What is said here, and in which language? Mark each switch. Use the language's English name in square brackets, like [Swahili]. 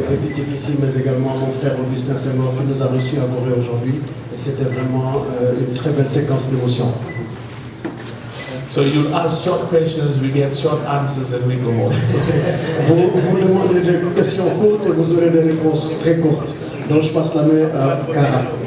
[French] Exécutif ici, mais également mon frère Augustin Senghor qui nous a reçus à Gorée aujourd'hui, et c'était vraiment une très belle séquence d'émotion. [English] So you ask short questions, we get short answers, and we go on. [French] Vous demandez des questions courtes et vous aurez des réponses très courtes. Donc je passe la main à Cara.